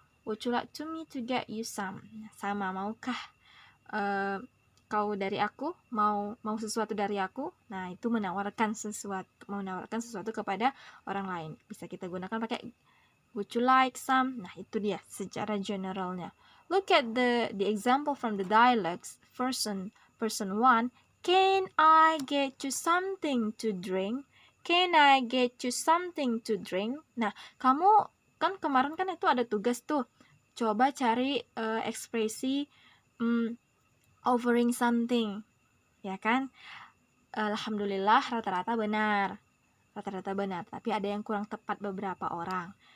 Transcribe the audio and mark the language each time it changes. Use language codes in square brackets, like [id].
[en] Would you like me to get you some? [id] Sama, maukah kau dari aku? Mau sesuatu dari aku? Nah, itu menawarkan sesuatu kepada orang lain. Bisa kita gunakan pakai [en] would you like some? [id] Nah, itu dia secara generalnya. [en] Look at the example from the dialogues. Person 1. Can I get you something to drink? Can I get you something to drink? [id] Nah, kamu kan kemarin kan itu ada tugas tuh. Coba cari ekspresi offering something. Ya kan? Alhamdulillah rata-rata benar. Tapi ada yang kurang tepat beberapa orang.